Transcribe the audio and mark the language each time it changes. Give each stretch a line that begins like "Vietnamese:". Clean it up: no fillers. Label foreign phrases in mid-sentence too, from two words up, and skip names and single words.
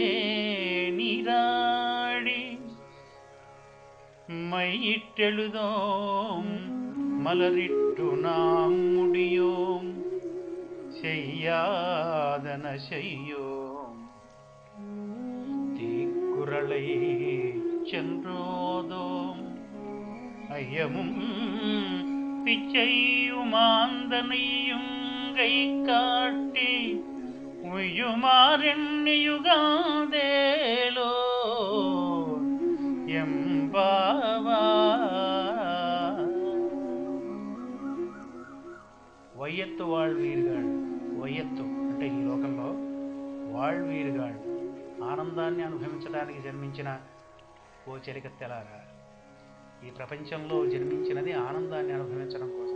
Tamil: நீராடி மையிட்டெழுதோம் மலரிட்டு நாம் முடியோம் செய்யாதன செய்யோம் தீக்குறளை சென்றோதோம் ஐயமும் பிச்சையுமாந்தனையும் கை காட்டி உய்யுமாறெண்ணியுகாதேலோ ఎంబావా
Telugu: వయ్యత్తు వాళ్వీరుగాడు వయ్యత్తు అంటే ఈ లోకంలో వాళ్వీరుగాడు ఆనందాన్ని అనుభవించడానికి జన్మించిన ఓ చెలికత్తెలారా ఈ ప్రపంచంలో జన్మించినది ఆనందాన్ని అనుభవించడం కోసం.